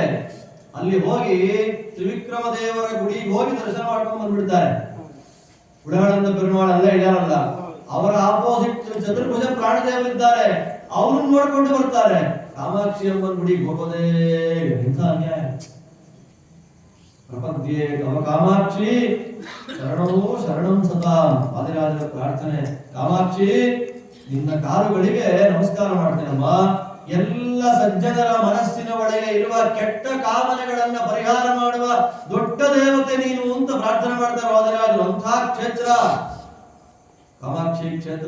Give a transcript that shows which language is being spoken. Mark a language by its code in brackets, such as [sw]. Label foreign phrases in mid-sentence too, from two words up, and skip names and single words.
[kn] ಅಲ್ಲಿ ಹೋಗಿ ತ್ರಿವಿಕ್ರಮ ದೇವರ ಗುಡಿಗೆ ಹೋಗಿ ದರ್ಶನ ಮಾಡ್ಕೊಂಡು ಬಂದ್ಬಿಡ್ತಾರೆ. ಉಡಾಳಂದ ಪೆರುಮಾಳ್ ಅಲ್ಲೇ ಇದಾರಲ್ಲ, ಅವರ ಆಪೋಸಿಟ್ ಚತುರ್ಭುಜ ಪ್ರಾಣದೇವರಿದ್ದಾರೆ, ಅವ್ರನ್ನ ನೋಡ್ಕೊಂಡು ಬರ್ತಾರೆ. ಕಾಮಾಕ್ಷಿ ಅಮ್ಮನ ಗುಡಿಗೆ ಹೋಗೋದೇ ಇಂಥ ಅನ್ಯಾಯ. [sa] ಪ್ರಪದ್ಯೆ ತವ ಕಾಮಾಕ್ಷಿ ಶರಣಂ ಸತಾಂ. [kn] ವಾದಿರಾಜರ ಪ್ರಾರ್ಥನೆ, ಕಾಮಾಕ್ಷಿ ನಿನ್ನ ಕಾಲುಗಳಿಗೆ ನಮಸ್ಕಾರ ಮಾಡ್ತೇನಮ್ಮ. ಎಲ್ಲ ಸಜ್ಜನರ ಮನಸ್ಸಿನ ಒಳಗೆ ಇರುವ ಕೆಟ್ಟ ಕಾಮನೆಗಳನ್ನ ಪರಿಹಾರ ಮಾಡುವ ದೊಡ್ಡ ದೇವತೆ ನೀನು ಅಂತ ಪ್ರಾರ್ಥನೆ ಮಾಡ್ತಾರೆ ವಾದಿರಾಜರು. ಅಂಥ ಕ್ಷೇತ್ರ ಕಾಮಾಕ್ಷಿ ಕ್ಷೇತ್ರ.